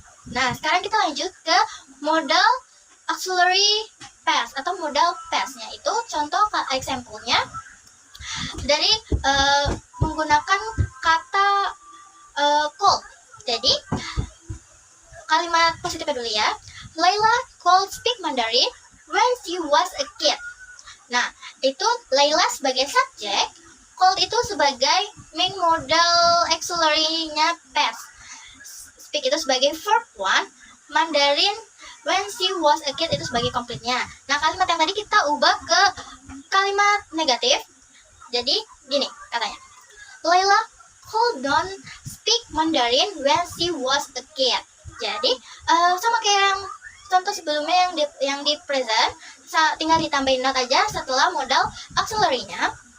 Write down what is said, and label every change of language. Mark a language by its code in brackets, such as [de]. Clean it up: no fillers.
[id] Nah sekarang kita lanjut ke modal auxiliary past atau modal past-nya. Itu contoh example-nya dari menggunakan kata call. Jadi kalimat positifnya dulu ya. [en] Layla could speak Mandarin when she was a kid. [id] Nah, itu Layla sebagai subjek, could itu sebagai main modal auxiliary-nya past. Speak itu sebagai verb one, [en] Mandarin when she was a kid [id] itu sebagai complete-nya. Nah, kalimat yang tadi kita ubah ke kalimat negatif. Jadi, gini katanya. [en] Layla could not speak Mandarin when she was a kid. [id] Jadi sama kayak yang contoh sebelumnya yang di present, tinggal ditambahin not aja setelah modal auxiliary-nya.